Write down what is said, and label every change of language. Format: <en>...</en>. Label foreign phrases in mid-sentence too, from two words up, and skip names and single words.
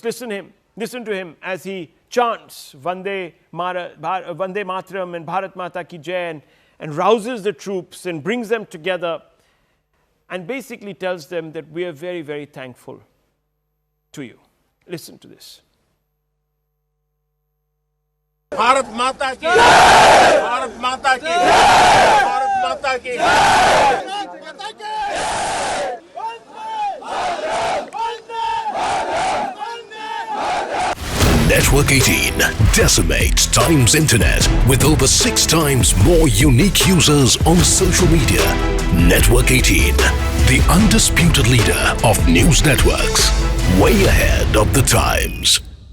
<en>Listen to him as he chants</en> <hi>वन्दे मातरम्</hi> <en>and</en> <hi>भारत माता की जय</hi> <en>and rouses the troops and brings them together and basically tells them that we are very, very thankful to you. Listen to this.</en> <hi>भारत माता की जय! भारत माता की जय! भारत माता की जय!</hi> <en>Network 18 decimates Times Internet with over 6 times more unique users on social media. Network 18, the undisputed leader of news networks, way ahead of the times.</en>